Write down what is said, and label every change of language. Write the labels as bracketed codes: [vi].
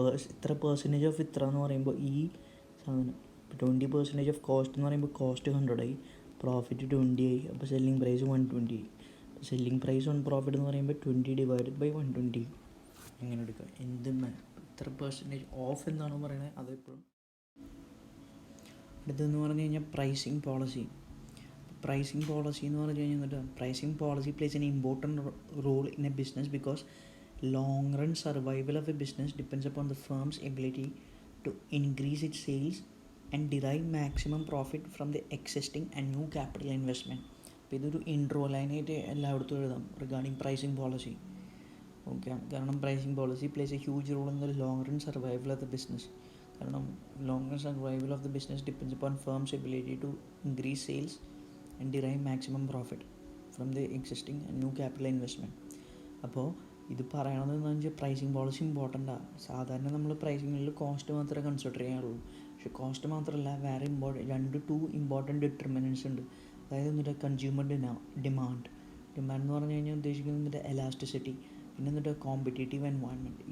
[ml] ഇത്ര percentage of ഇത്ര എന്ന് പറയുമ്പോൾ ഈ സാധനം ഇപ്പോൾ 20% ഓഫ് കോസ്റ്റ് എന്ന് പറയുമ്പോൾ കോസ്റ്റ് 100 ആയി, പ്രോഫിറ്റ് 20 ആയി, അപ്പോൾ സെല്ലിംഗ് പ്രൈസ് 120 ആയി. അപ്പോൾ സെല്ലിംഗ് പ്രൈസ് ഓൺ പ്രോഫിറ്റ് എന്ന് പറയുമ്പോൾ 20 ഡിവൈഡഡ് ബൈ 120 എങ്ങനെ എടുക്കുക. ഇത്ര പെർസെൻറ്റേജ് ഓഫ് എന്താണോ പറയുന്നത് അതെപ്പോഴും. അടുത്തെന്ന് പറഞ്ഞു കഴിഞ്ഞാൽ പ്രൈസിങ് പോളിസി. പ്രൈസിങ് പോളിസി എന്ന് പറഞ്ഞു കഴിഞ്ഞാൽ [en] Pricing policy plays an important role in a business because long run survival of a business depends upon the firm's ability to increase its sales and derive maximum profit from the existing and new capital investment. [ml] അപ്പോൾ ഇതൊരു intro ലൈനായിട്ട് എല്ലായിടത്തും എഴുതാം regarding pricing policy. [en] Okay, കാരണം pricing policy plays a huge role in the long run survival of the business. കാരണം long run survival of the business depends upon firm's ability to increase sales and derive maximum profit from the existing and new capital investment. [ml] അപ്പോൾ ഇത് പറയണതെന്ന് വെച്ചാൽ pricing policy ഇമ്പോർട്ടൻ്റാണ്. സാധാരണ നമ്മൾ പ്രൈസിങ്ങിൽ cost മാത്രമേ consider ചെയ്യാറുള്ളൂ. പക്ഷേ cost മാത്രമല്ല, വേറെ ടു ഇമ്പോർട്ടൻറ്റ് ഡിറ്റർമിനൻസ് ഉണ്ട്. അതായത് എന്നിട്ട് കൺസ്യൂമർ ഡിമാൻഡ് എന്ന് പറഞ്ഞു കഴിഞ്ഞാൽ ഉദ്ദേശിക്കുന്നത് എന്നിട്ട് എലാസ്റ്റിസിറ്റി, പിന്നെ എന്നിട്ട് കോമ്പറ്റേറ്റീവ് എൻവയോൺമെൻറ്റ്.